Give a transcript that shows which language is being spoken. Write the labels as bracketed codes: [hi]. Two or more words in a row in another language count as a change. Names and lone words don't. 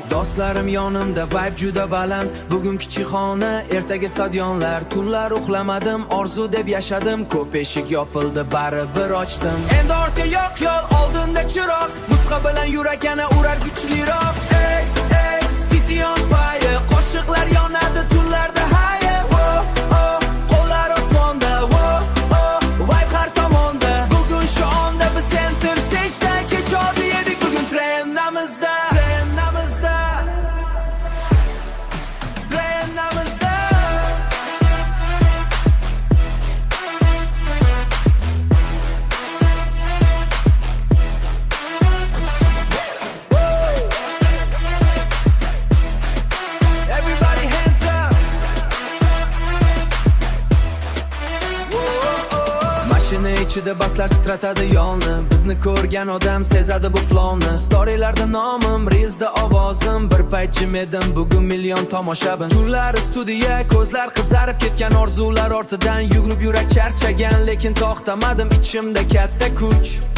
[uz] Do'stlarim yonimda, vibe juda baland, bugun kichik xona, ertaga stadionlar. Tunlar uxlamadim, orzu deb yashadim, ko'p eshik yopildi, baribir ochdim. Endi ortga yo'q yo'l, oldinda chiroq, musiqa bilan yurak yana urar kuchliroq. Ey, ey, [en] city on fire, [uz] qo'shiqlar yonadi tunlarda higher. Oh, oh, qo'llar osmonda, oh, oh, vibe har tomonda. Bugun shu onda biz [en] center stage'da, [uz] kecha oddiy edik, bugun trendamizda. Trendamizda. Trendamizda. [en] Everybody hands up. [uz] Mashina ichida baslar titratadi yo'lni, bizni ko'rgan odam sezadi bu flowni. Storylarda nomim, rizda ovozim, bir payt jim edim, bugun million tomoshabin. Tunlari studiya, ko'zlar qizarib ketgan, orzular ortidan yugurib yurak charchagan, lekin to'xtamadim, ichimda katta kuch.